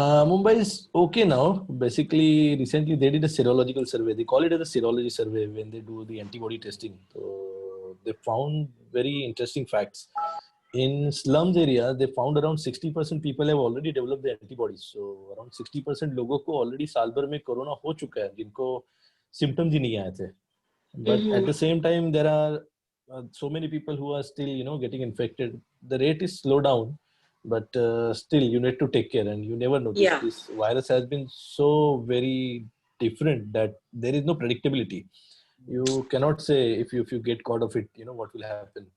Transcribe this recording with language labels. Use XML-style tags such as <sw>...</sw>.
<en>Mumbai is okay now. Basically, recently they did a serological survey. They call it as a serology survey when they do the antibody testing. So they found very interesting facts. In slums area, they found around 60% people have already developed the antibodies.</en> <hi>So around 60% लोगों को already साल भर में corona हो चुका है, जिनको symptoms ही नहीं आए थे.</hi> <en>But at the same time, there are so many people who are still, getting infected. The rate is slow down, but still you need to take care, and you never know. This virus has been so very different that there is no predictability. You cannot say if you get caught of it, what will happen.</en>